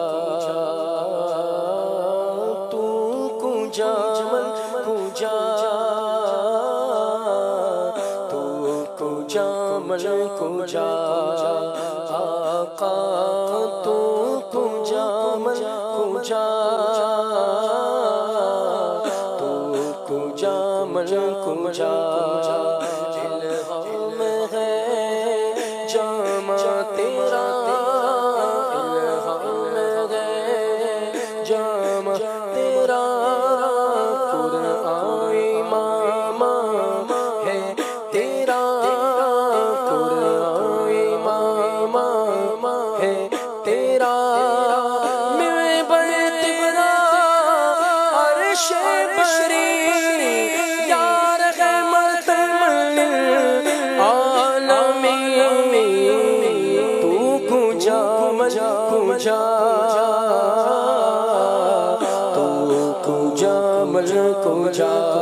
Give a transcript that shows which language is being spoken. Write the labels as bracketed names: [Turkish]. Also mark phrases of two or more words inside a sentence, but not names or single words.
[Persian] تو کجا من کجا تو کجا من کجا آقا تو کجا من کجا تو کجا من کجا [Urdu] الہام ہے جامع تیرا الہام ہے جامع تیرا قرآن امام ہے تیرا قرآن امام ہے تیرا [Persian] کجا تو کجا من کجا